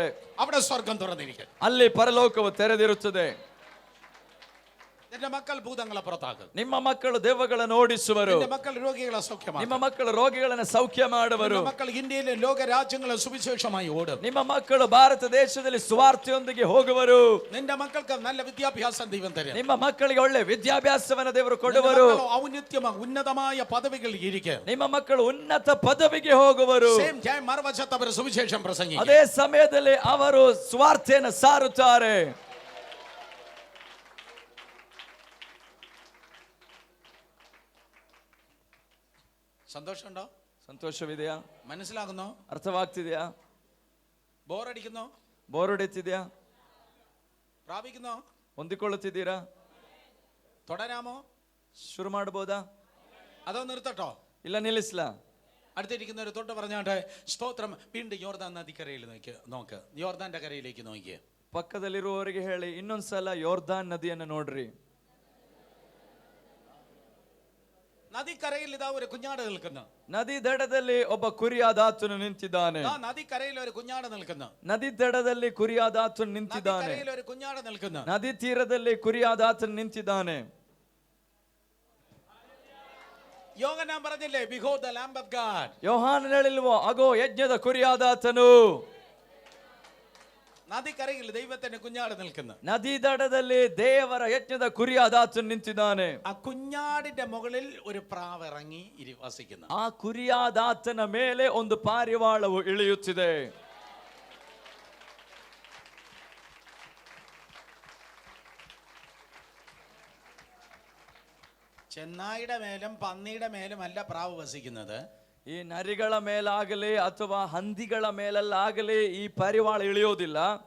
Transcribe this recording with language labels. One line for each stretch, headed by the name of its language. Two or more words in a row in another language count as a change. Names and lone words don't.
Malayalam: അവിടെ സ്വർഗം തുറന്നിരിക്കും.
Kannada: ಅಲ್ಲಿ ಪರಲೋಕವು ತೆರೆದಿರುತ್ತದೆ.
Malayalam: നിന്റെ മക്കൾ ഭൂതങ്ങളെ പുറത്താക്കും.
Kannada: ನಿಮ್ಮ ಮಕ್ಕಳು ದೆವ್ವಗಳನ್ನು ಓಡಿಸುವರು.
Malayalam: നിന്റെ മക്കൾ രോഗികളെ സൗഖ്യമാക്കും.
Kannada: ನಿಮ್ಮ ಮಕ್ಕಳು ರೋಗಿಗಳನ್ನು ಸೌಖ್ಯ ಮಾಡುವರು.
Malayalam: നിന്റെ മക്കൾ ഇന്ത്യയിലെ ലോക രാജ്യങ്ങളെ സുവിശേഷമായി ഓടും.
Kannada: ನಿಮ್ಮ ಮಕ್ಕಳು ಭಾರತ ದೇಶದಲ್ಲಿ ಸುವಾರ್ತೆಯೊಂದಿಗೆ ಹೋಗುವರು.
Malayalam: നിന്റെ മക്കൾക്ക് നല്ല വിദ്യാഭ്യാസം ദൈവം തരും.
Kannada: ನಿಮ್ಮ ಮಕ್ಕಳಿಗೆ ಒಳ್ಳೆ ವಿದ್ಯಾಭ್ಯಾಸವನ್ನು ದೇವರು ಕೊಡುವರು.
Malayalam: ഉന്നതമായ പദവികൾ ഇരിക്കും.
Kannada: ನಿಮ್ಮ ಮಕ್ಕಳು ಉನ್ನತ ಪದವಿಗೆ ಹೋಗುವರು.
Malayalam: മറുവശത്ത് അവർ സുവിശേഷം പ്രസംഗിക്കും.
Kannada: ಅದೇ ಸಮಯದಲ್ಲಿ ಅವರು ಸುವಾರ್ತೆಯನ್ನು ಸಾರುತ್ತಾರೆ.
Malayalam: സന്തോഷമുണ്ടോ?
Kannada: ಸಂತೋಷವಿದೆಯಾ?
Malayalam: മനസ്സിലാകുന്നോ?
Kannada: ಅರ್ಥವಾಗ್ತಿದೆಯಾ?
Malayalam: ಬೋರടിക്കുന്നോ?
Kannada: ಬೋರಡಿತಿದೆಯಾ?
Malayalam: പ്രാപിക്കുന്നോ?
Kannada: ಹೊಂದಿಕೊಳ್ಳುತ್ತಿದ್ದೀರಾ?
Malayalam: തുടരാമോ?
Kannada: ಶುರು ಮಾಡಬಹುದಾ?
Malayalam: അതോ നിർത്തട്ടോ?
Kannada: ಇಲ್ಲ ನಿಲ್ಲಿಸ್ಲಾ?
Malayalam: അടുത്തിരിക്കുന്നവർ തൊട്ട് പറഞ്ഞാട്ടെ സ്തോത്രം. വീണ്ടും യോർദാൻ നദിക്കരയിൽ നോക്ക്, യോർദാന്റെ കരയിലേക്ക് നോക്കിയേ.
Kannada: ಪಕ್ಕದಲ್ಲಿರುವವರಿಗೆ ಹೇಳಿ ಇನ್ನೊಂದ್ಸಲ ಯೋರ್ದಾನ್ ನದಿಯನ್ನು ನೋಡ್ರಿ.
Malayalam: നദിക്കരയിൽ ഇതാ ഒരു കുഞ്ഞാട് നിൽക്കുന്നു.
Kannada: ನದಿ ದಡದಲ್ಲಿ ಒಬ್ಬ ಕುರಿಯಾದಾತನು ನಿಂತಿದ್ದಾನೆ.
Malayalam: നദിക്കരയിൽ ഒരു കുഞ്ഞാട് നിൽക്കുന്നു.
Kannada: ನದಿ ದಡದಲ್ಲಿ ಕುರಿಯಾದಾತನು ನಿಂತಿದ್ದಾನೆ.
Malayalam: ഒരു കുഞ്ഞാട് നിൽക്കുന്നു.
Kannada: ನದಿ ತೀರದಲ್ಲಿ ಕುರಿಯಾದಾತನು ನಿಂತಿದ್ದಾನೆ.
Malayalam: യോഹന്നാൻ പറഞ്ഞില്ലേ,
English: behold the lamb of God.
Kannada: ಯೋಹಾನನು ಹೇಳಿಲ್ವೋ, ಅಗೋ ಯಜ್ಞದ ಕುರಿಯಾದಾತನು.
Malayalam: നദിക്കരയിൽ ദൈവത്തിന്റെ കുഞ്ഞാട് നിൽക്കുന്നു.
Kannada: ನದಿ ದಡದಲ್ಲಿ ದೇವರ ಯಜ್ಞದ ಕುರಿಯಾದಾತನು ನಿಂತಿದ್ದಾನೆ.
Malayalam: ആ കുഞ്ഞാടിന്റെ മുകളിൽ ഒരു പ്രാവ് ഇറങ്ങി വസിക്കുന്നു.
Kannada: ಆ ಕುರಿಯಾದಾತನ ಮೇಲೆ ಒಂದು ಪಾರಿವಾಳವು ಇಳಿಯುತ್ತಿದೆ.
Malayalam: ചെന്നായിയുടെ മേലും പന്നിയുടെ മേലും അല്ല പ്രാവ് വസിക്കുന്നത്.
Kannada: ಈ ನರಿಗಳ ಮೇಲಾಗಲಿ ಅಥವಾ ಹಂದಿಗಳ ಮೇಲಲ್ಲಾಗಲಿ ಈ ಪಾರಿವಾಳ ಇಳಿಯೋದಿಲ್ಲ.